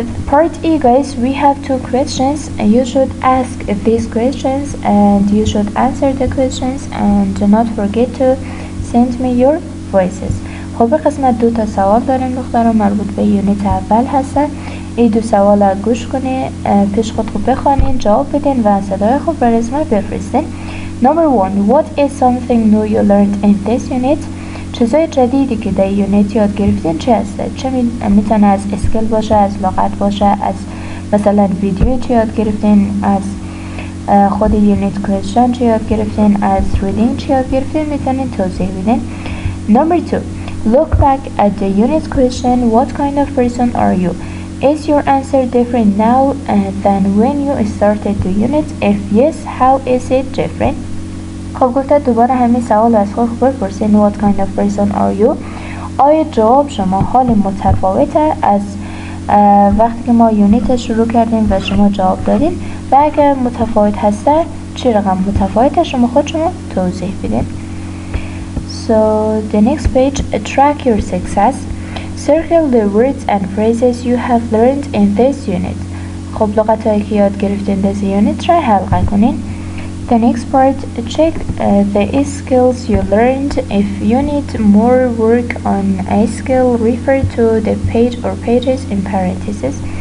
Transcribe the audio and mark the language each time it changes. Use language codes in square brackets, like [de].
[en] Part E, guys, we have 2 questions. You should ask these questions and you should answer the questions, and do not forget to send me your voices. [fa] خب قسمت 2 تا سوال داریم دختران مربوط به یونیت اول هستن. این 2 سوال گوش کنین، پیش خود خوب بخوانین، جواب بدین و صدای خوب بر اسم بفرستین. [en] Number 1. What is something new you learned in this unit? [fa] چیزای جدیدی که در یونیت یاد گرفتین چه هسته؟ چه میتونه از اسکل باشه، از لغت باشه، از مثلا ویدیو چه یاد گرفتین، از خود یونیت کوئسشن چه یاد گرفتین، از ریدینگ چه یاد گرفتین، میتونین توضیح بدین. [en] Number 2. Look back at the unit question. What kind of person are you? Is your answer different now than when you started the unit? If yes, how is it different? [fa] خب گفته دوباره همین سوال از خود بپرسین. [en] What kind of person are you? [fa] آیا جواب شما حال متفاوته از وقتی که ما یونیت شروع کردیم و شما جواب دادین؟ و اگر متفاوت هسته چی رقم متفاوته شما خود شما توضیح بدین. [en] So the next page, track your success. Circle the words and phrases you have learned in this unit. [fa] خب لغتهایی که یاد گرفتین در یونیت را حلقه کنین. [en] The next part, check the skills you learned. If you need more work on a skill, refer to the page or pages in parentheses.